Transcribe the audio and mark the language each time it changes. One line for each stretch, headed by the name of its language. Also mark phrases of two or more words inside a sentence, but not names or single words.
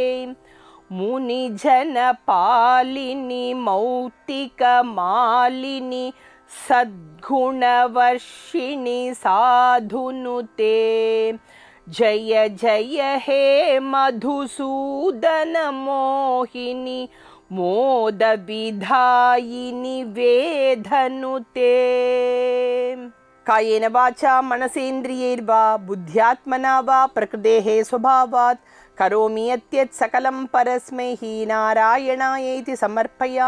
Sanskrit: मुनिजनपालिनि मौक्तिकमालिनि सद्गुणवर्षिणि साधुनुते जय जय हे मधुसूदन मोहिनि मोदविधायिनी वेधनुते. कायेन वाचा मनसेन्द्रियैर्वा बुद्ध्यात्मना वा प्रकृतेः स्वभावात् करोमि यत् सकलं परस्मै नारायणायेति समर्पयामि.